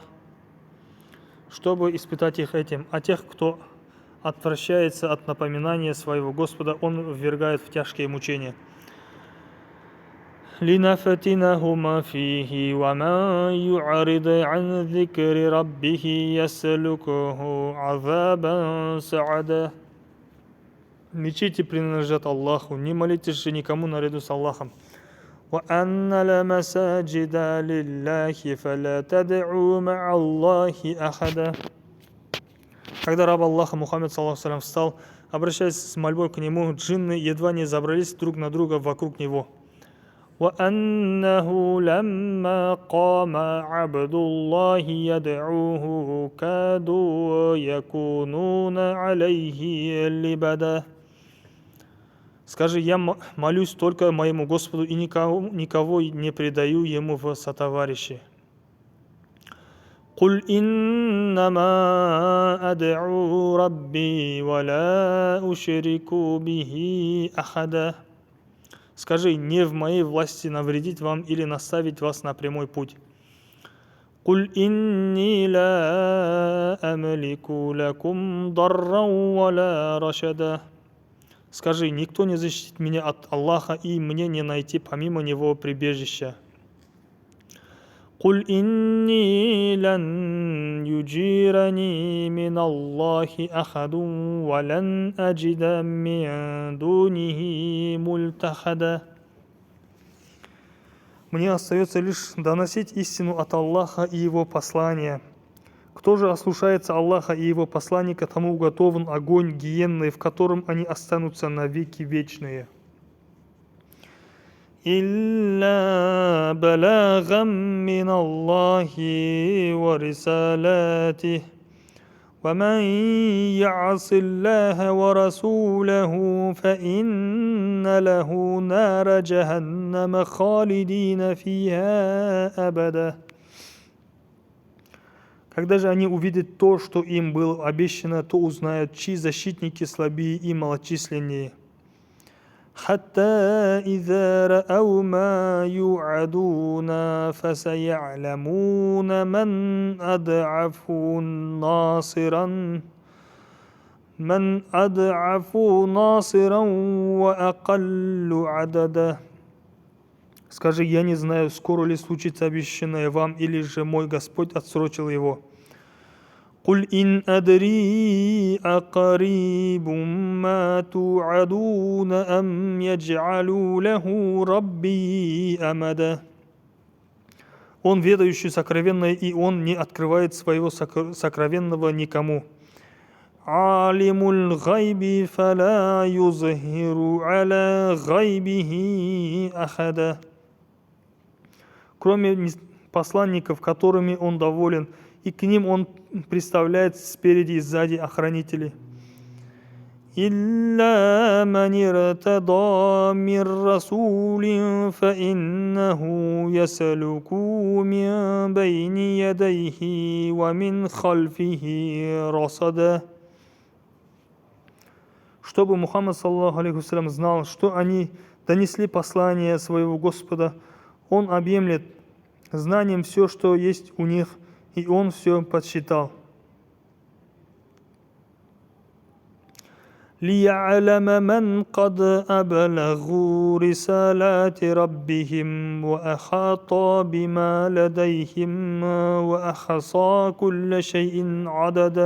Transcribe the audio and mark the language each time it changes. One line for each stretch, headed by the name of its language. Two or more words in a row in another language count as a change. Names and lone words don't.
Russian: Чтобы испытать их этим, а тех, кто отвращается от напоминания своего Господа, Он ввергает в тяжкие мучения.
Arabic: لنفتنهم فيه ومن يعرض عن ذكر ربه يسلكه عذابا سعدا.
Russian: Мечети принадлежат Аллаху, не молитесь же никому наряду с Аллахом.
Arabic: وأن المساجد لله فلا تدعوا مع الله أحدا.
Russian: Когда раб Аллаха Мухаммад ﷺ встал, обращаясь с мольбой к нему, джинны едва не забрались друг на друга вокруг него.
Arabic: وأنه لما قام عبد الله يدعوه كادوا يكونون عليه لبدا.
Russian: Скажи, я молюсь только моему Господу и никого не предаю Ему в сотоварищи.
Arabic: قل إنما أدعو ربي ولا أشرك به أحدا.
Russian: Скажи, не в моей власти навредить вам или наставить вас на прямой путь.
Arabic: قل إني لا أملك لكم ضرا ولا رشدا.
Russian: Скажи, никто не защитит меня от Аллаха, и мне не найти помимо Него прибежища.
Arabic: قل إني لن يجيرني من الله أحد ولن أجد من دونه ملتحدا.
Russian: Мне остается лишь доносить истину от Аллаха и Его послания. Кто же ослушается Аллаха и Его посланника, тому уготован огонь гиенный, в котором они останутся навеки вечные.
Arabic: إلا بلاغا من الله ورسالاته ومن يعص الله ورسوله فإن له نار جهنم خالدين فيها أبدا.
Russian: Когда же они увидят то, что им было обещано, то узнают, чьи защитники слабее и малочисленнее.
Arabic: حتى إذا رأوا ما يوعدون فسيعلمون من أضعف ناصرا وأقل عددا.
Russian: Скажи, я не знаю, скоро ли случится обещанное вам, или же мой Господь отсрочил его.
Arabic: قل إن أدري أقريب ما توعدون أم يجعل له ربي أمدا.
Russian: Он ведающий сокровенное, и он не открывает своего сокровенного никому.
Arabic: عالم الغيب فلا يظهر على غيبه أحدا.
Russian: Кроме посланников, которыми он доволен, и к ним он представляет спереди и сзади охранителей.
Arabic: إلا من ارتضى من رسول فإنه يسلك من بين يديه ومن خلفه رصدا.
Russian: Чтобы Мухаммад
Arabic: صلى الله عليه وسلم
Russian: знал, что они донесли послание своего Господа, он объемлет знанием все, что есть у них, и он все подсчитал.
Arabic: ليعلم من قد أبلغوا رسالات ربهم وأحاط بما لديهم وأحصى كل شيء عددا.